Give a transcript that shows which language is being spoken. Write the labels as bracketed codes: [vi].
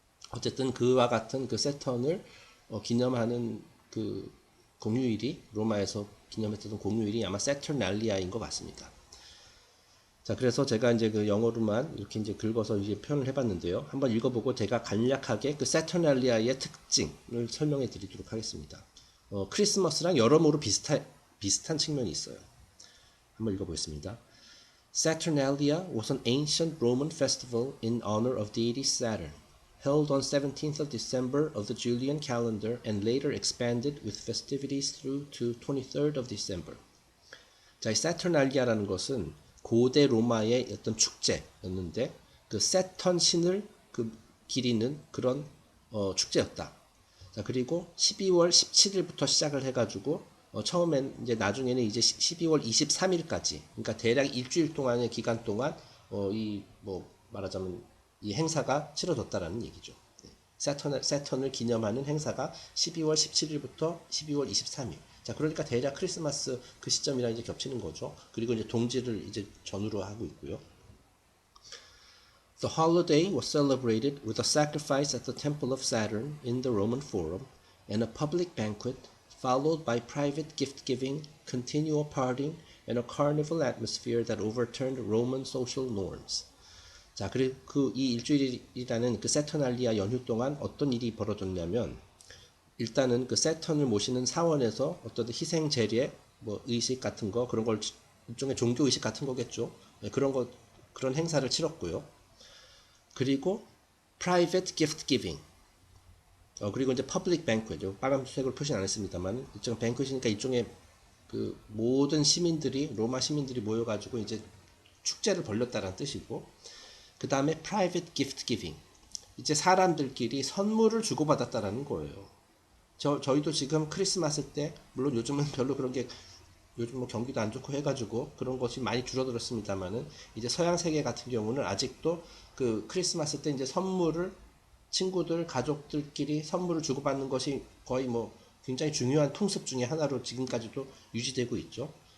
[ko] 어쨌든 그와 같은 그 세턴을 기념하는 그 공휴일이 로마에서 기념했던 공휴일이 아마 세터날리아인 것 같습니다. 자, 그래서 제가 이제 그 영어로만 이렇게 이제 긁어서 이제 표현을 해봤는데요. 한번 읽어보고 제가 간략하게 그 세터날리아의 특징을 설명해 드리도록 하겠습니다. 크리스마스랑 여러모로 비슷한 측면이 있어요. 한번 읽어보겠습니다. [en] Saturnalia was an ancient Roman festival in honor of deity Saturn, held on 17th of December of the Julian calendar and later expanded with festivities through to 23rd of December. [ko] 자, 이 사터날리아라는 것은 고대 로마의 어떤 축제였는데 그 세턴 신을 그 기리는 그런 축제였다. 자, 그리고 12월 17일부터 시작을 해가지고 처음엔 이제 나중에는 이제 12월 23일까지 그러니까 대략 일주일 동안의 기간 동안 이 뭐 말하자면 이 행사가 치러졌다라는 얘기죠. 네. 세턴을 기념하는 행사가 12월 17일부터 12월 23일. 자, 그러니까 대략 크리스마스 그 시점이랑 이제 겹치는 거죠. 그리고 이제 동지를 이제 전후로 하고 있고요. [en] The holiday was celebrated with a sacrifice at the temple of Saturn in the Roman Forum and a public banquet, followed by private gift-giving, continual partying, and a carnival atmosphere that overturned Roman social norms. [ko] 자, 그리고 이 일주일이라는 그 세터날리아 연휴 동안 어떤 일이 벌어졌냐면 일단은 그 세턴을 모시는 사원에서 어떤 희생 제례, 뭐 의식 같은 거 그런 걸 일종의 종교 의식 같은 거겠죠. 네, 그런 행사를 치렀고요. 그리고 [en] private gift giving. [ko] 그리고 이제 [en] public banquet. [ko] 빨간색으로 표시는 안 했습니다만 일종의 banquet이니까 일종의 그 모든 시민들이 로마 시민들이 모여가지고 이제 축제를 벌렸다는 뜻이고. 그 다음에 [en] private gift giving. [ko] 이제 사람들끼리 선물을 주고받았다라는 거예요. 저희도 지금 크리스마스 때, 물론 요즘은 별로 그런 게 요즘 뭐 경기도 안 좋고 해가지고 그런 것이 많이 줄어들었습니다만은 이제 서양 세계 같은 경우는 아직도 그 크리스마스 때 이제 선물을 친구들 가족들끼리 선물을 주고받는 것이 거의 뭐 굉장히 중요한 통습 중에 하나로 지금까지도 유지되고 있죠.